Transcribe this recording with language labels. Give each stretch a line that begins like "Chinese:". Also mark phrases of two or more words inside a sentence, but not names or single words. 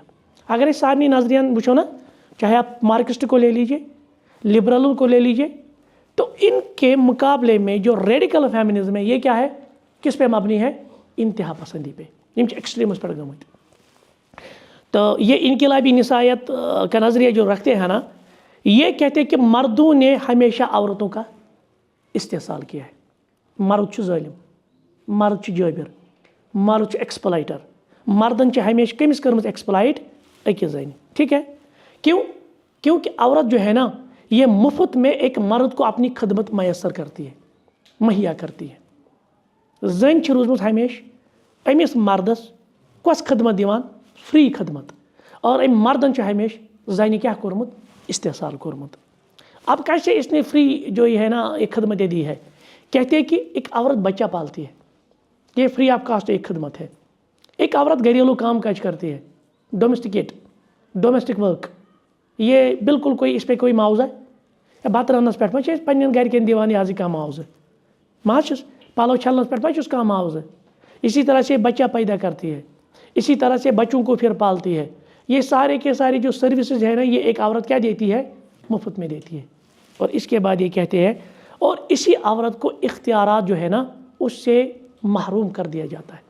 Urdu: اگر اس سارے نظریہ وچھو نا، چاہے آپ مارکسٹ کو لے لیجئے، لبرل کو لے لیجئے، تو ان کے مقابلے میں جو ریڈیکل فیمنزم ہے یہ کیا ہے؟ کس پہ مبنی ہے؟ انتہا پسندی پہ.
Kashmiri: یم ایکسٹریمس پہ گمت.
Urdu: تو یہ انقلابی نسائیت کا نظریہ جو رکھتے ہیں نا، یہ کہتے ہیں کہ مردوں نے ہمیشہ عورتوں کا استحصال کیا ہے.
Kashmiri: مرد چھ ظالم، مرد چھ جابر، مرد چھ ایکسپلائٹر. مردن چھ ہمیشہ کمس کرمت ایکسپلائٹ؟ اکس زنہِ.
Urdu: ٹھیک ہے، کیوں؟ کیونکہ عورت جو ہے نا یہ مفت میں ایک مرد کو اپنی خدمت میسر کرتی ہے، مہیا کرتی ہے.
Kashmiri: زن چھ روزمت ہمیشہ امس مردس کس خدمت دیوان؟ فری خدمت. اور ام مردن چھ ہمیشہ زنہِ کیا کورمت؟ استحصال کورمت.
Urdu: اب کیسے اس نے فری جو یہ ہے نا ایک خدمت دی ہے؟ کہتے ہیں کہ ایک عورت بچہ پالتی ہے، یہ
English: free of cost
Urdu: ایک خدمت ہے. ایک عورت گھریلو کام کاج کرتی ہے،
English: domestic work.
Urdu: یہ بالکل کوئی اس پہ کوئی معاوضہ ہے؟
Kashmiri: بت رنس پہ پنن گھرکن دیوان یہ کم معاوضہ ماچس پلو چھلنس پہ کم معاوضہ.
Urdu: اسی طرح سے بچہ پیدا کرتی ہے، اسی طرح سے بچوں کو پھر پالتی ہے. یہ سارے کے سارے جو سروسز ہیں نا یہ ایک عورت کیا دیتی ہے؟ مفت میں دیتی ہے. اور اس کے بعد یہ کہتے ہیں اور اسی عورت کو اختیارات جو ہے نا اس سے محروم کر دیا جاتا ہے.